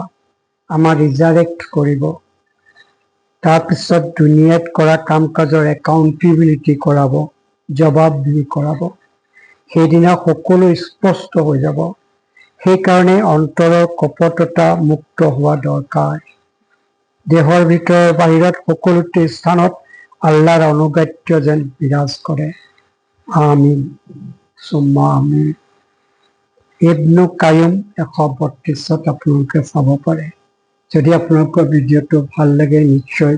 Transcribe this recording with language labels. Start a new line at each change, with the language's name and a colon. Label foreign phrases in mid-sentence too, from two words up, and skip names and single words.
Assamese: আমাৰ ৰিজাৰেক্ট কৰিব, তাৰপিছত দুনিয়াত কৰা কাম কাজৰ একাউণ্টেবিলিটি কৰাব, জবাবদিহি কৰাব। সেইদিনা সকলো স্পষ্ট হৈ যাব। সেইকাৰণে অন্তৰৰ কপটতা মুক্ত হোৱা দৰকাৰ। দেহৰ ভিতৰৰ বাহিৰত সকলোতে স্থানত আল্লাহৰ অনুগত্য যেন বিৰাজ কৰে।
Arabic: آمين ثم آمين.
Assamese: ইবনু কায়ুম 132 আপোনালোকে চাব পাৰে। যদি আপোনালোকৰ ভিডিঅ'টো ভাল লাগে নিশ্চয়